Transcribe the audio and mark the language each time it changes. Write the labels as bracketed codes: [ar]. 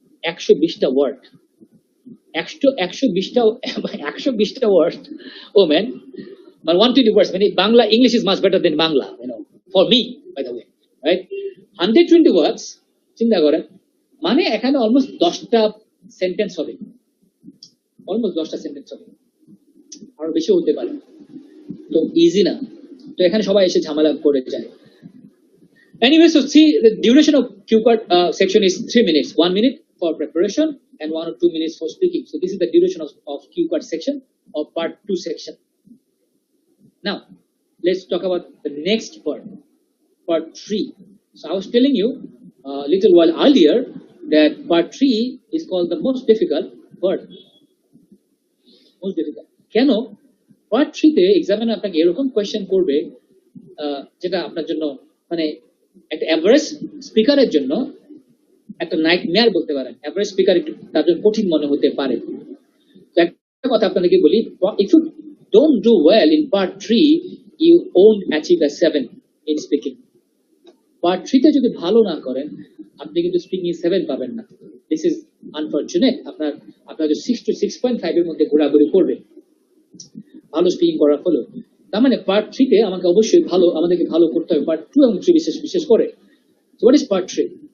[bn] 120টা word, 120টা word, [en] Oh man, মানে 120 words, মানে Bangla, English is much better than Bangla, for me, by the way, right? [bn] 120 words, চিন্তা করেন, মানে এখানে অলমোস্ট 10টা সেন্টেন্স হবে, অলমোস্ট 10টা সেন্টেন্স হবে, আরো বেশি হতে পারে। তো ইজি না, তো এখানে সবাই এসে ঝামেলা করে যায়। [en] Anyway, so see, the duration of cue card section is 3 minutes, 1 minute for preparation and 1 or 2 minutes for speaking. So this is the duration of cue card section of part 2 section. Now, let's talk about the next part 3. So I was telling you a little while earlier that part 3 is called the most difficult part. Most difficult. [bn] কেন? part 3 তে examiner আপনাকে এরকম question করবে যেটা আপনার জন্য মানে একটা এভারেজ স্পিকারের জন্য একটা নাইটমেয়ার বলতে পারেন। এভারেজ স্পিকার একটু তার জন্য কঠিন মনে হতে পারে। তো একটা কথা আপনাদেরকে বলি, [en] if you don't do well in part 3, you won't achieve a 7 in speaking. [bn] part 3 তে যদি ভালো না করেন, আপনি কিন্তু স্পিকিং 7 পাবেন না। [en] This is unfortunate. [bn] আপনার 6 to 6.5 এর মধ্যে ঘোরাঘুরি করবে ভালো স্পিকিং করার হলো। তার মানে পার্ট 3 তে আমাদেরকে ভালো করতে হবে, পার্ট 2 এবং 3 বিশেষ করে। [en] So what is part 3?